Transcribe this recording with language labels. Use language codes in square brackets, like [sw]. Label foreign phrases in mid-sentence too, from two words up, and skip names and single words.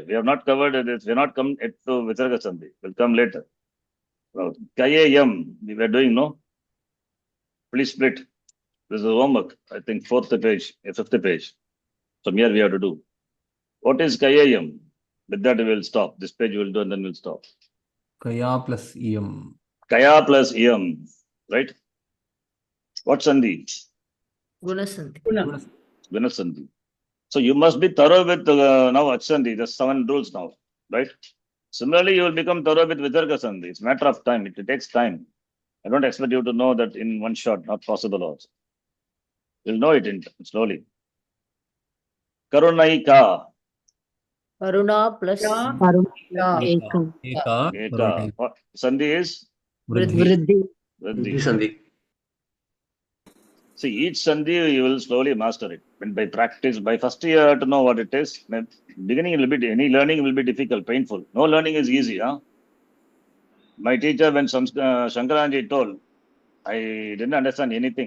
[en] We have not covered this. We have not come to [sa] Visarga Sandhi. [en] We'll come later. Kayam. We were doing, no? Please split. This is homework. I think fifth page. So here we have to do. What is Kayam? With that we will stop. This page we will do and then we'll stop. Kaya plus Iyam. Kaya plus Iyam. Right? What Sandhi? Gunasandhi. Gunasandhi. So you must be thorough with now Achsandhi. There's 7 rules now. Right? Similarly, you will become thorough with [sa] Visarga Sandhi. [en] It's a matter of time. It takes time. I don't expect you to know that in one shot. Not possible also. You'll know it slowly. Karunaika. Karuna plus Ekam. Eka. What Sandhi is? Vriddhi. Vriddhi. Sandhi. See, each Sandhi you will slowly master it. When by practice, by first year to know what it is. Beginning will be any learning will be difficult, painful. No learning is easy, huh? My teacher, when Shankaranji told, I didn't understand anything.